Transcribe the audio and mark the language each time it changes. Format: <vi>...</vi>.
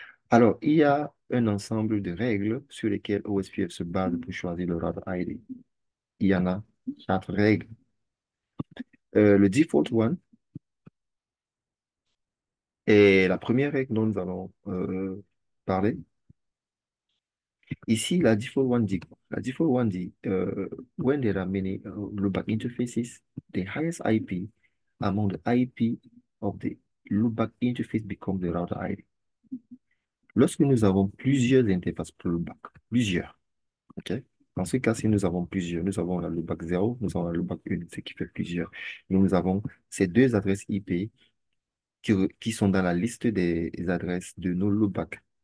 <fr>Alors, il y a un ensemble de règles sur lesquelles OSPF se base pour choisir le router ID. Il y en a quatre règles. Le default one est la première règle dont nous allons parler. Ici, la default one dit quoi? La default one dit</fr> <en>when there are many loopback interfaces, the highest IP among the IP of the loopback interface becomes the router ID.</en> <fr>Lorsque nous avons plusieurs interfaces pour le bac, plusieurs, OK? Dans ce cas, si nous avons plusieurs, nous avons le bac 0, nous avons le bac 1, ce qui fait plusieurs. Nous avons ces deux adresses IP qui sont dans la liste des adresses de nos loopbacks.</fr>